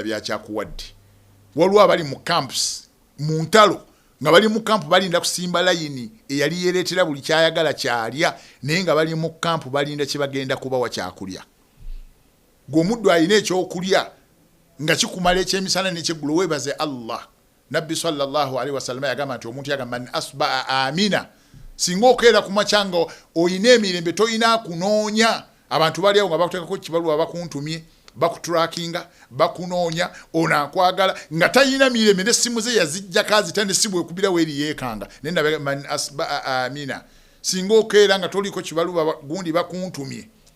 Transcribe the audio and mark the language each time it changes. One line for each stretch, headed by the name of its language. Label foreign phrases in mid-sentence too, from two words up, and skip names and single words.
Ganda: byakyakuwadde waliwo abali mu camps mu ntalo nga bali mu kampu balinda kusimba layini eyali yereetera buli kyayagala kyalya naye nga bali mu kampu balinda kye bagenda kubawa kyakulya gw'omuddu alina ekyokulya nga kikumala ekyemisana n'ekyeggulo weebaze Allah nabbi
Arabic: صلى الله عليه وسلم
Ganda: yagamba nti omuntu yagamba
Arabic: من أصبح آمنا
Ganda: singa okeera ku makyanga oyina emirembe toyina kunoonya abantu bali awo nga bakuteekako kibaluwa bakuntumye bakutrackinga bakunoonya onakwagala nga tayina mirembe n'essimu ze yazijjako azita n'essimu ekubira weeri yeekanga naye
Arabic: من أصبح آمنا
Ganda: singa okeera nga toliko kibaluwa gundi bakuntumye